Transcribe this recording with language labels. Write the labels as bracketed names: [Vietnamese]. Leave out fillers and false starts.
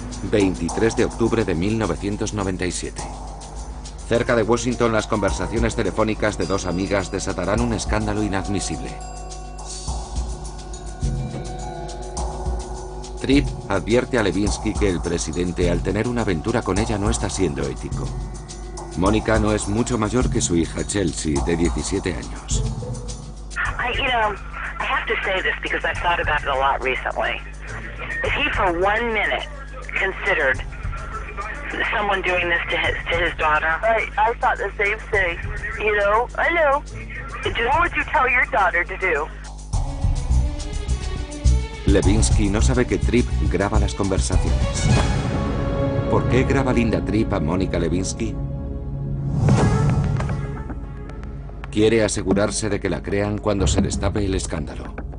[Spanish] 23 de octubre de 1997. Cerca de Washington, las conversaciones telefónicas de 2 amigas desatarán un escándalo inadmisible. Tripp advierte a Lewinsky que el presidente, al tener una aventura con ella, no está siendo ético. Mónica no es mucho mayor que su hija Chelsea, de 17 años. [English] I have to say this because I've thought about it a lot recently. If he for 1 minute considered someone doing this to his daughter, I thought the same thing. You know, I know. What would you tell your daughter to do? [Spanish] Lewinsky no sabe que Tripp graba las conversaciones. ¿Por qué graba Linda Tripp a Mónica Lewinsky? Quiere asegurarse de que la crean cuando se destape el escándalo.